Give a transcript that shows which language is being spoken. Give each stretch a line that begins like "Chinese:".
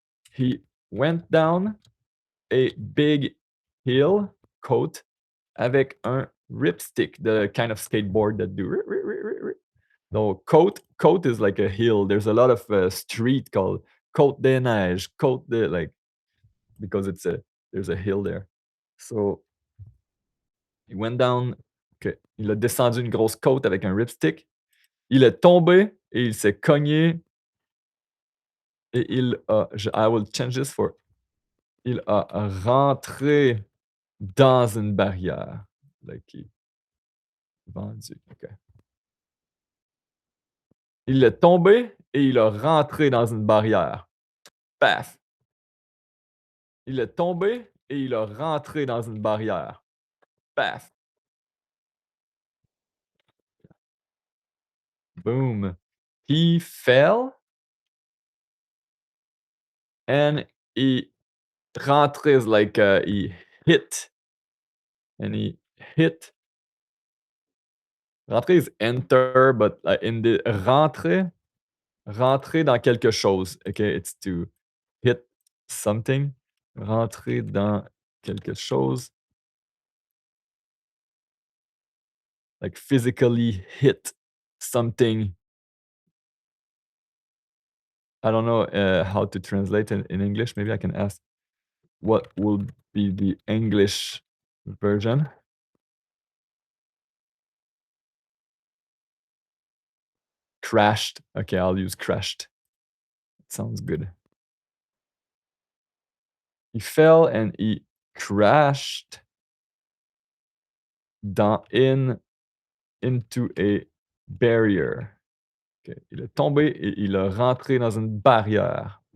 English: He went down a big hill, coat,
French: avec un
English: ripstick, the kind of skateboard that do. No, Côte is like a hill. There's a lot of street called Côte des Neiges, Côte de like because there's a hill there. So he went down.
French: Okay, il a descendu une grosse côte avec un ripstick. Il est tombé et il s'est cogné et
English: I will change this for
French: il a rentré dans une barrière.
English: Like he vendu. OK.
French: Il est tombé et il a rentré dans une barrière. Paf! Il est tombé et il a rentré dans une barrière. Paf! Boom.
English: He fell and he rentré is like he hit and he hit. Rentrer is enter, but in the
French: rentrer dans quelque chose.
English: Okay, it's to hit something.
French: Rentrer dans quelque chose.
English: Like physically hit something. I don't know how to translate in English. Maybe I can ask what will be the English version. Crashed. Okay, I'll use crashed. Sounds good. He fell and he crashed into a barrier. OK.
French: Il est tombé et il a rentré dans une barrière.